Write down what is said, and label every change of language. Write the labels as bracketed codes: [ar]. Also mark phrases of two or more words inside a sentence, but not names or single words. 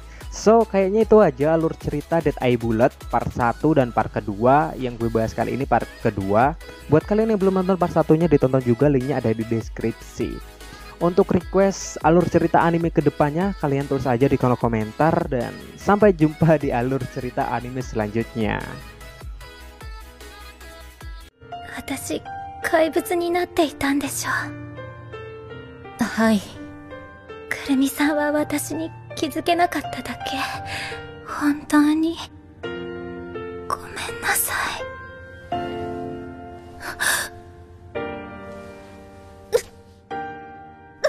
[id] So, kayaknya itu aja alur cerita Dead Eye Bullet part 1 dan part kedua. Yang gue bahas kali ini part kedua. Buat kalian yang belum nonton part satunya, ditonton juga, linknya ada di deskripsi. Untuk request alur cerita anime kedepannya, kalian tulis aja di kolom komentar. Dan sampai jumpa di alur cerita anime selanjutnya. [ja] 私、怪物になっていたんでしょう。はい。くるみさんは私に気づけなかっただけ。本当にごめんなさい。